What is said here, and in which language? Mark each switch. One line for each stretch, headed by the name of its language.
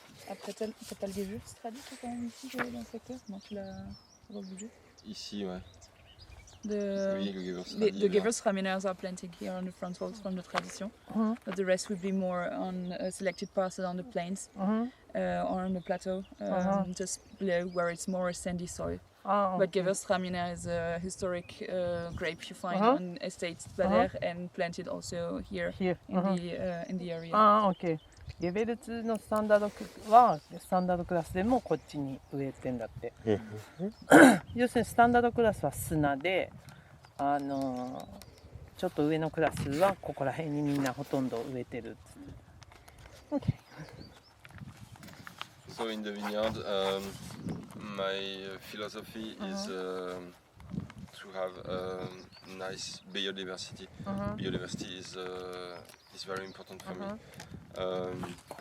French: Après, t'as pas le Gewürz traduit quand même ici dans le secteur? Non, tu l'as rebougé? Ici, ouais. Oui, le Gewürztraminer.
English: The Gewürztraminers are planted here on the front walls from the tradition, but the rest would be more on selected parcels on the plains or on the plateau, just below where it's more sandy soil. But Gewürztraminer is a historic grape you find on estates Badeer and planted also here in the area. OK。
Japanese: レベル2のスタンダードはスタンダードクラスでもこっちに植えてんだって。要するにスタンダードクラスは砂で、ちょっと上のクラスはここら辺にみんなほとんど植えてるっつって。OK。
English: So in the vineyard, my philosophy is to have nice biodiversity. Biodiversity is very important for me.